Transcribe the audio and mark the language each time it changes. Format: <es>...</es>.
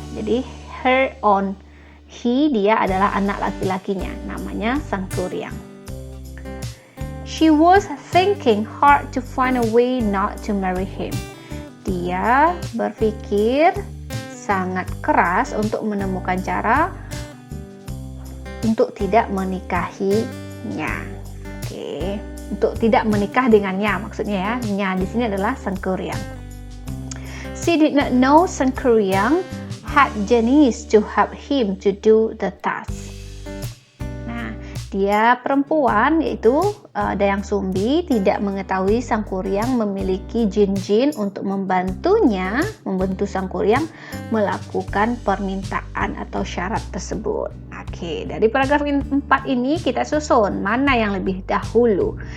<id>Jadi</id> <en>her own,</en> <id>dia adalah anak laki-lakinya, namanya Sangkuriang.</id> <en>She was thinking hard to find a way not to marry him.</en> <id>Dia berpikir sangat keras untuk menemukan cara untuk tidak menikahinya. Oke, untuk tidak menikah dengannya maksudnya ya. Nya di sini adalah Sangkuriang.</id> <en>She did not know Sangkuriang had genius to help him to do the task. Nah,</en> <id>Dia perempuan, yaitu Dayang Sumbi tidak mengetahui Sang Kuryang memiliki jin-jin untuk membantu Sang Kuryang melakukan permintaan atau syarat tersebut. Oke, dari paragraf 4 ini kita susun mana yang lebih dahulu.</id>